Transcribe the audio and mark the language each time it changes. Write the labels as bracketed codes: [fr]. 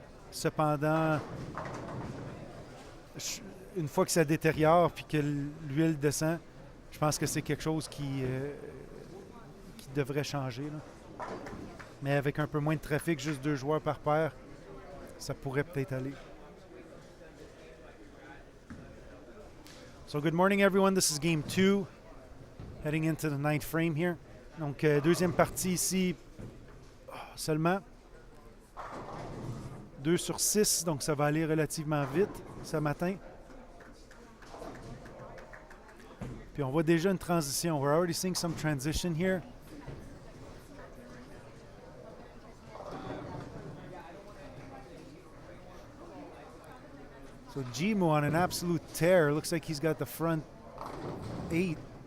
[fr] Cependant, une fois que ça détériore puis que l'huile descend, je pense que c'est quelque chose qui devrait changer, là. Mais avec un peu moins de trafic, juste 2 joueurs par paire, ça pourrait peut-être aller. [en] So good morning, everyone. This is game 2, heading into the 9th frame here. [fr] Donc, deuxième partie ici, seulement 2 sur 6, donc ça va aller relativement vite ce matin. Puis on voit déjà une transition. [en] We're already seeing some transition here. So Jimu on an absolute tear. Looks like he's got the front 8.